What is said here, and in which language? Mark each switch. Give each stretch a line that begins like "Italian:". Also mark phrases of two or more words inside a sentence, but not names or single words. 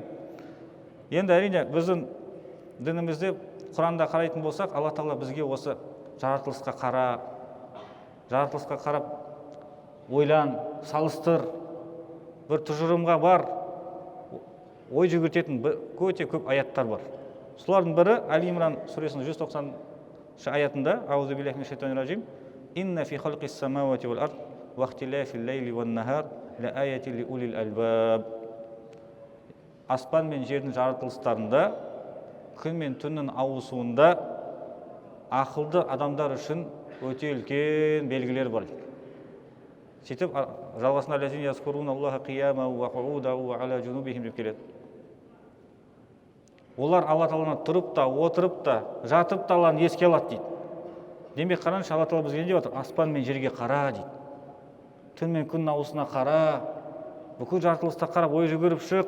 Kazakh: Енді әрине біздің дінімізде Құранда қарайтын болсақ, Алла Тағала бізге осы жаратылысқа қарап ойлан, салыстыр, бір тұжырымға бар, ой жүгіртетін өте көп аяттар бар. Солардың бірі Али Имран сүресінің 190 аятында,
Arabic: أعوذ بالله من الشيطان الرجيم، إن في خلق السماوات والأرض واختلاف الليل والنهار لآيات لأولي الألباب.
Kazakh: Аспан мен жердің жаратылыстарында, күн мен түннің ауысуында ақылды адамдар үшін өте үлкен белгілер бар. Сөйтіп жалғасында
Arabic: الذين يذكرون الله قياما وقعودا وعلى جنوبهم
Kazakh: деп келеді. Олар Алла Тағаланы тұрып та, отырып та, жатып та Алланы еске алады дейді. Демек қараңызшы, Алла Тағала бізге не деп отыр? Аспан мен жерге қара дейді. Түн мен күннің ауысына қара. Бүкіл жаратылыста қарап ой жүгіріп шық.